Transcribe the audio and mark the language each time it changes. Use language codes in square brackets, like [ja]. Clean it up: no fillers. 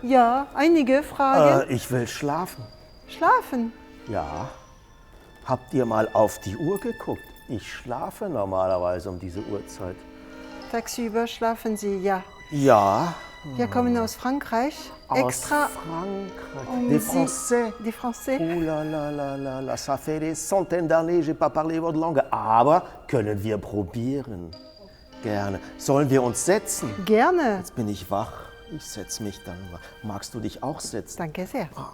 [de] Ja, einige Fragen. Ich will schlafen. Schlafen? Ja. Habt ihr mal auf die Uhr geguckt? Ich schlafe normalerweise um diese Uhrzeit. Tagsüber schlafen Sie, ja. Ja. Wir kommen aus Frankreich. Extra Aus Frankreich. um [fr] Des [de] Sie- [fr] Français. Des Français. Oh là là là là là, ça fait des centaines d'années, j'ai pas parlé votre langue. [de] Aber können wir probieren? Gerne. Sollen wir uns setzen? Gerne. Jetzt bin ich wach. Ich setz mich dann. Magst du dich auch setzen? Danke sehr.